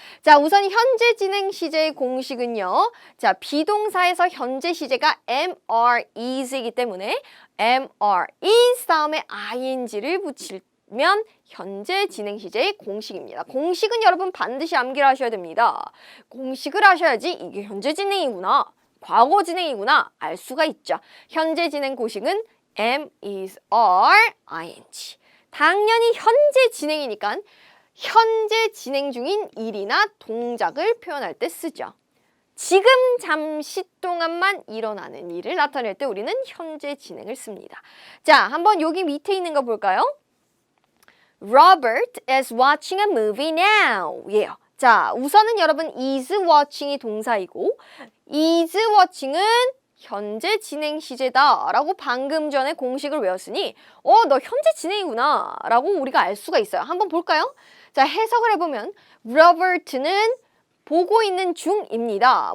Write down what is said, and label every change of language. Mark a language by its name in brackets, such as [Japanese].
[Korean] 자, 우선 현재 진행 시제의 공식은요. 자, 비동사에서 현재 시제가 am, are, is이기 때문에 am, are, is 다음에 ing를 붙일 면 현재 진행 시제의 공식입니다. 공식은 여러분 반드시 암기를 하셔야 됩니다. 공식을 하셔야지 이게 현재 진행이구나, 과거 진행이구나 알 수가 있죠. 현재 진행 공식은 am, is, are, ing. 당연히 현재 진행이니까 현재 진행 중인 일이나 동작을 표현할 때 쓰죠. 지금 잠시 동안만 일어나는 일을 나타낼 때 우리는 현재 진행을 씁니다. 자, 한번 여기 밑에 있는 거 볼까요? [English] Robert is watching a movie now. [Korean] 예요. 자, 우선은 여러분 is watching이 동사이고 is watching은 현재 진행 시제다 라고 방금 전에 공식을 외웠으니 너 현재 진행이구나 라고 우리가 알 수가 있어요. 한번 볼까요? 자, 해석을 해보면 Robert는 보고 있는 중입니다.